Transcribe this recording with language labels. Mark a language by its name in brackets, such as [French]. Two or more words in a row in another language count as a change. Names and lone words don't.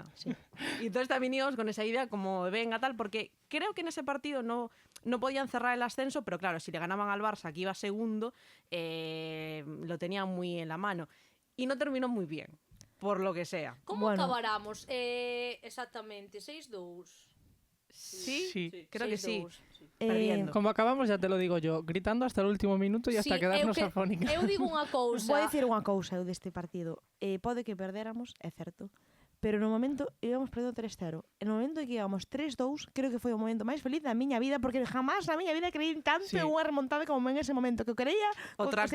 [Spanish] Y entonces también íbamos con esa idea como, venga, tal, porque creo que en ese partido no no podían cerrar el ascenso, pero claro, si le ganaban al Barça, que iba segundo, lo tenían muy en la mano. Y no terminó muy bien, por lo que sea. Como Bueno. acabáramos? Exactamente, 6-2. Sí, Sí. creo que sí. 6-2. Perdiendo. Como acabamos, ya te lo digo yo, gritando hasta el último minuto y hasta Sí, quedarnos eu afónicas. [Galician] Eu digo unha cousa. Vou dicir unha cousa eu deste partido. Pode que perdéramos, é certo, pero no momento íbamos perdendo 3-0. No momento en que íbamos 3-2, creo que foi o momento máis feliz da miña vida, porque jamás na miña vida creí tanto Sí. en unha remontada como en ese momento, que eu creía, O tracto de